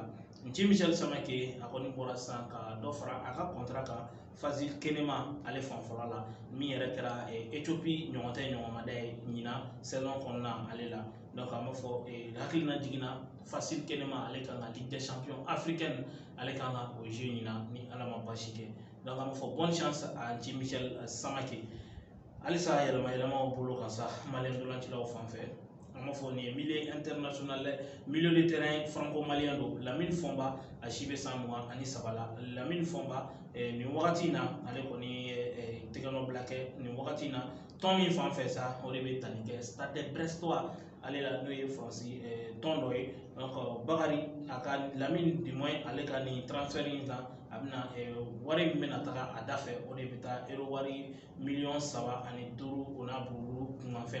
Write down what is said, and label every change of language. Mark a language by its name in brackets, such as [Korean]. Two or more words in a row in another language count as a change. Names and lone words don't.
[Bambara] Nci Michel Samake a kɔni bɔra sisan ka dɔ fara a ka contrat kan Fazil Kenema ale fanfɛla la min yɛrɛ kɛra Ethiopie ɲɔgɔn tɛ ɲɔgɔnmada ye ɲinan saison kɔnɔna ale la donc an b'a fɔ hakilina jiginna Fazil Kenema ale kan ka Ligue des champions africaine ale kan ka o jeu ɲinan ni Ala ma basi kɛ donc an b'a fɔ [French] bonne chance à [Bambara] Nci Michel Samake halisa yɛlɛmaw bolo kan sa maliyɛn dolancilaw fan fɛ an b'a fɔ nin ye [French] milieu international milieu de terrain franco malien [Bambara] don Lamine Fɔnba a si bɛ san 23 la Lamine Fɔnba nin wagati in na ale kɔni ye tɛgɛnɔbila kɛ nin wagati in na tɔn min fan fɛ sa o de bɛ tali kɛ Stade Brestois ale la n'o ye Faransi tɔn dɔ ye donc Bakari a ka Lamine [French] du moins [Bambara] ale ka ni transfert in kan a bɛna wari min bɛna taga a da fɛ o de bɛ taa euro wari $3,500,000 o n'a buruburu kunkanfɛn